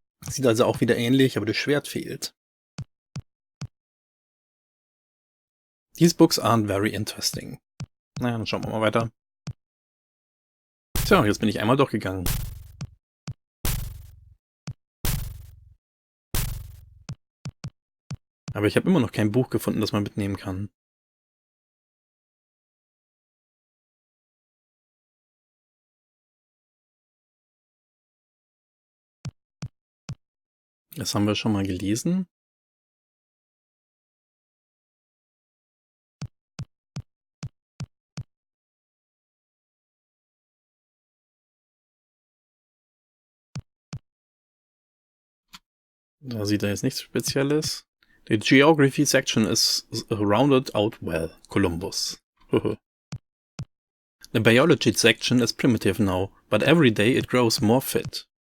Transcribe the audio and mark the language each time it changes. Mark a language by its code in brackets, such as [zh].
[de] Sieht also auch wieder ähnlich, aber das Schwert fehlt. [en] These books aren't very interesting. [de] Naja, dann schauen wir mal weiter. Tja, jetzt bin ich einmal durchgegangen. Aber ich habe immer noch kein Buch gefunden, das man mitnehmen kann. Das haben wir schon mal gelesen. Da sieht er jetzt nichts Spezielles. [en] The geography section is rounded out well. Columbus. The biology section is primitive now, but every day it grows more fit.